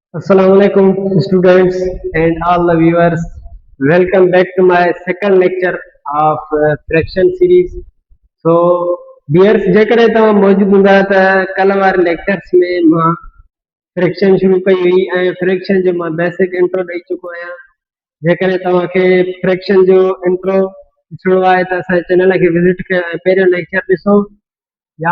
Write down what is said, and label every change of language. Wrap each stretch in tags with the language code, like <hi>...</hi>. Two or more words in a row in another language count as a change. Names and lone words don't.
<en>Assalamualaikum students and all the viewers. Welcome back to my second lecture of fraction series. So, viewers</en> <sd>जेकॾहिं तव्हां मौजूदु हूंदा त कल्ह वारे लेक्चर्स में मां फ्रैक्शन शुरू कई हुई ऐं फ्रैक्शन जो मां</sd> <en>basic intro</en> <sd>ॾेई चुको आहियां जेकॾहिं तव्हांखे फ्रैक्शन जो इंट्रो ॾिसणो आहे त असांजे चैनल खे विज़िट कयो ऐं पहिरियों लेक्चर ॾिसो या</sd>